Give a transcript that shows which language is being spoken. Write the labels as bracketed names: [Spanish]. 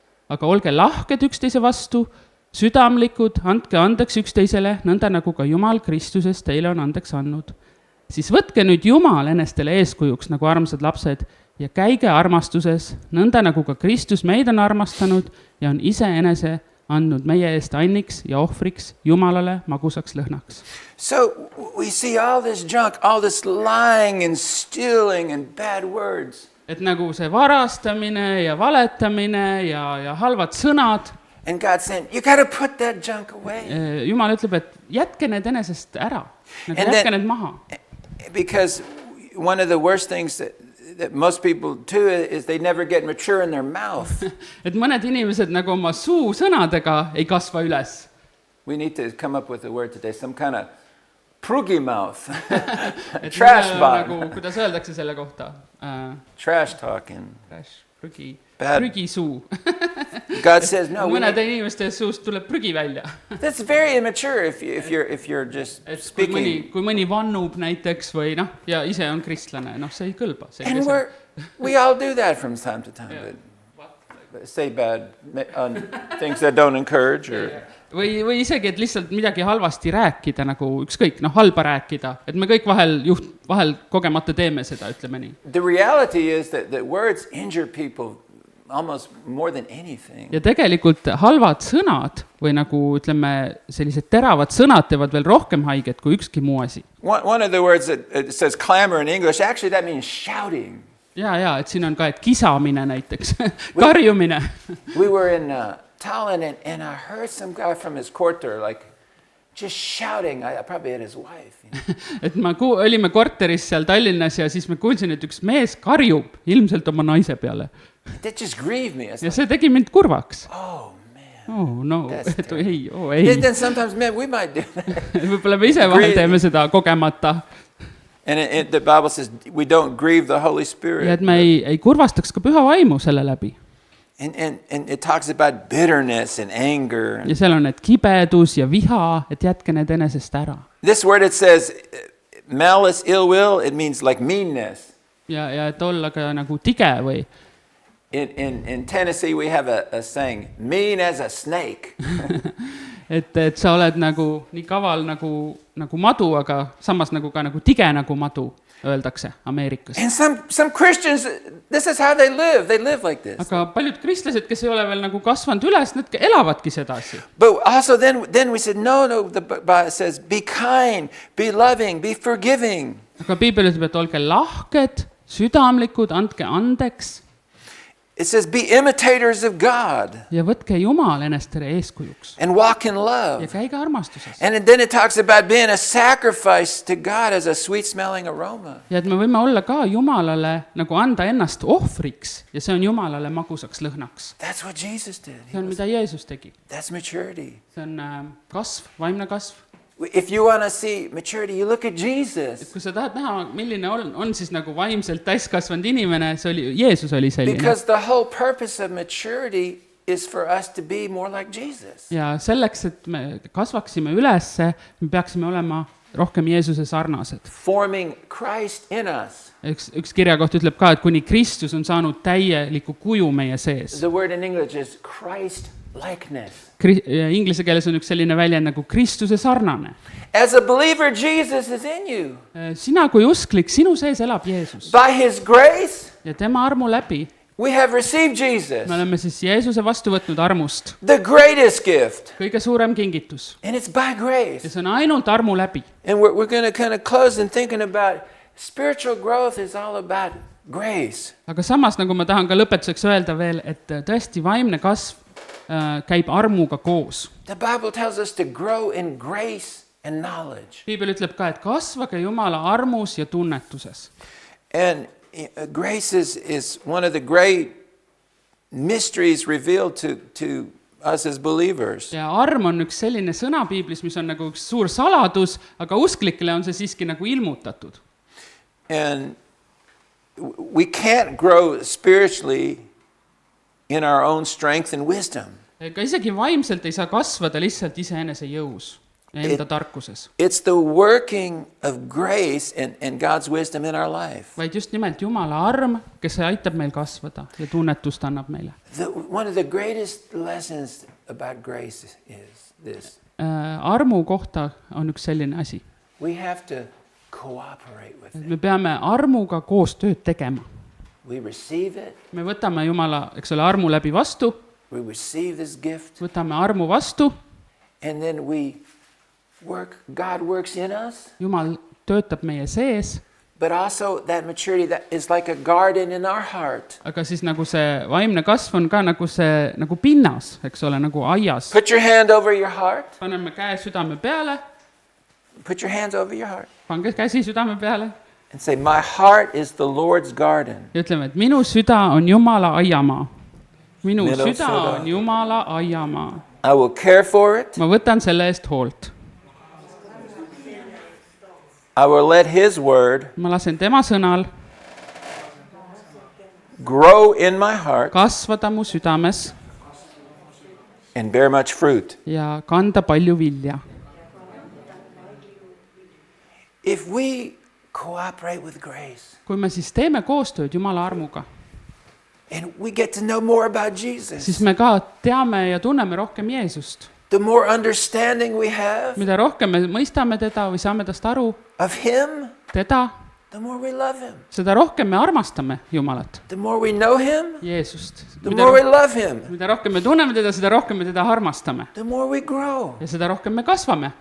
[Estonian] Aga olge lahked üksteise vastu, südamlikud, andke andeks üksteisele, nõnda nagu ka Jumal Kristuses teile on andeks andnud. Siis võtke nüüd Jumal enestele eeskujuks nagu armsad lapsed ja käige armastuses, nõnda nagu ka Kristus meid on armastanud ja on iseenese andnud meie eest anniks ja ohvriks Jumalale magusaks lõhnaks. [English] So we see all this junk, all this lying and stealing and bad words. [Estonian] Et nagu see varastamine ja valetamine ja halvad sõnad. [English] And God's saying, you got to put that junk away. [Estonian] Jumal ütleb, et jätke need enesest ära. Nagu jätke need maha. [English] Because one of the worst things that most people do is they never get mature in their mouth. [Estonian] Et mõned inimesed nagu oma suu sõnadega ei kasva üles. [English] We need to come up with a word today, some kind of prugi mouth. Trash bag. [Estonian] Nagu, kuidas öeldakse selle kohta? [English] Trash talking. Trash, prügi. Bad. [Estonian] Prügi suu. [English] God says no. [Estonian] Mõnede inimeste suust tuleb prügi välja. [English] That's very immature if you're just speaking. [Estonian] Kui mõni vannub näiteks või ja ise on kristlane, see ei kõlba. [English] And we all do that from time to time. Yeah. Say bad on things that don't encourage or [Estonian] või isegi, et lihtsalt midagi halvasti rääkida, nagu ükskõik, halba rääkida, et me kõik vahel kogemata teeme seda, ütleme nii. [English] The reality is that words injure people almost more than anything. [Estonian] Ja tegelikult halvad sõnad või nagu ütleme sellised teravad sõnad teevad veel rohkem haiget kui ükski muu asi. [English] One of the words that says clamor in English, actually that means shouting. [Estonian] Ja, et siin on ka, et kisamine näiteks, karjumine. [English] We were in Tallinn and I heard some guy from his quarter like just shouting, I probably had his wife. [Estonian] Et olime korteris seal Tallinnas ja siis me kuulsin, et üks mees karjub ilmselt oma naise peale. [English] That just grieved me. [Estonian] Ja see tegi mind kurvaks. [English] Oh man. Oh no, [Estonian] et ei. [English] Then sometimes man, we might do that. [Estonian] Võib-olla me ise vahel teeme seda kogemata. [English] And the Bible says we don't grieve the Holy Spirit. [Estonian] Ja et me ei kurvastaks ka püha vaimu selle läbi. [English] And it talks about bitterness and anger. [Estonian] Ja seal on need kibedus ja viha, et jätke need enesest ära. [English] This word it says malice, ill will, it means like meanness. [Estonian] Ja et olla ka nagu tige või. [English] In Tennessee we have a saying, mean as a snake. [Estonian] et sa oled nagu nii kaval nagu madu, aga samas nagu ka nagu tige nagu madu. Öeldakse Ameerikas. [English] And some Christians, this is how they live. They live like this. [Estonian] Aga paljud kristlased, kes ei ole veel nagu kasvanud üles, need elavadki sedasi. [English] But also then we said, no, the Bible says, be kind, be loving, be forgiving. [Estonian] Aga Piibel ütleb, et olge lahked, südamlikud, andke andeks. [English] It says, be imitators of God. [Estonian] Ja võtke Jumal enestele eeskujuks. [English] And walk in love. [Estonian] Ja käige armastuses. [English] And then it talks about being a sacrifice to God as a sweet smelling aroma. [Estonian] Ja et me võime olla ka Jumalale nagu anda ennast ohvriks ja see on Jumalale magusaks lõhnaks. [English] That's what Jesus did. [Estonian] See on, mida Jeesus tegi. [English] That's maturity. [Estonian] See on kasv, vaimne kasv. [English] If you want to see maturity, you look at Jesus. [Estonian] Kui sa tahad näha, milline on siis nagu vaimselt täiskasvanud inimene, Jeesus oli selline. [English] Because the whole purpose of maturity is for us to be more like Jesus. [Estonian] Ja selleks, et me kasvaksime ülesse, me peaksime olema rohkem Jeesuse sarnased. [English] Forming Christ in us. [Estonian] Üks kirjakoht ütleb ka, et kuni Kristus on saanud täieliku kuju meie sees. [English] The word in English is Christ likeness. [Estonian] Inglise keeles on üks selline väljend nagu Kristuse sarnane. [English] As a believer, Jesus is in you. [Estonian] Sina kui usklik, sinu sees elab Jeesus. [English] By his grace, [Estonian] ja tema armu läbi [English] we have received Jesus. [Estonian] Me oleme siis Jeesuse vastu võtnud armust. [English] The greatest gift. [Estonian] Kõige suurem kingitus. [English] And it's by grace. [Estonian] Ja see on ainult armu läbi. [English] And we're going to kind of close and thinking about spiritual growth is all about grace. [Estonian] Aga samas, nagu ma tahan ka lõpetuseks öelda veel, et tõesti vaimne kasv käib armuga koos. [English] The Bible tells us to grow in grace and knowledge. [Estonian] Piibel ütleb ka, et kasvage Jumala armus ja tunnetuses. [English] And grace is one of the great mysteries revealed to us as believers. [Estonian] ja arm on üks selline sõna piiblis, mis on nagu üks suur saladus, aga usklikele on see siiski nagu ilmutatud. [English] And we can't grow spiritually in our own strength and wisdom. [Estonian] Ka isegi vaimselt ei saa kasvada lihtsalt iseenese jõus ja enda tarkuses. [English] It's the working of grace and God's wisdom in our life. [Estonian] Vaid just nimelt Jumala arm, kes aitab meil kasvada ja tunnetust annab meile. [English] One of the greatest lessons about grace is this. [Estonian] Armu kohta on üks selline asi. [English] We have to cooperate with it. [Estonian] Me peame armuga koos tööd tegema. [English] We receive it. [Estonian] Me võtame Jumala, eks ole, armu läbi vastu. [English] We receive this gift. [Estonian] Võtame armu vastu. [English] And then we work. God works in us. [Estonian] Jumal töötab meie sees. [English] But also that maturity that is like a garden in our heart. [Estonian] Aga siis nagu see vaimne kasv on ka nagu see nagu pinnas, eks ole, nagu aias. [English] Put your hand over your heart. [Estonian] Paneme käe südame peale. [English] Put your hands over your heart. [Estonian] Pange käsi südame peale. [English] And say, my heart is the Lord's garden. [Estonian] Ja ütleme, et minu süda on Jumala aiamaa. Minu Minu süda süda. on Jumala aiamaa. [English] I will care for it. [Estonian] Ma võtan selle eest hoolt. [English] I will let His word [Estonian] Ma lasen tema sõnal [English] grow in my heart [Estonian] kasvada mu südames [English] and bear much fruit. [Estonian] ja kanda palju vilja. [English] If we cooperate with grace [Estonian] Kui me siis teeme koostööd Jumala armuga, [English] and we get to know more about Jesus, [Estonian] siis me ka teame ja tunneme rohkem Jeesust. [English] the more understanding we have [Estonian] Mida rohkem me mõistame teda või saame tast aru, [English] of Him, [Estonian] teda, [English] the more we love Him. [Estonian] seda rohkem me armastame Jumalat, [English] The more we know Him, [Estonian] Jeesust. [English] the more we love Him, [Estonian] Mida rohkem me tunneme teda, seda rohkem me teda armastame. [English] the more we grow. [Estonian] Ja seda rohkem me kasvame.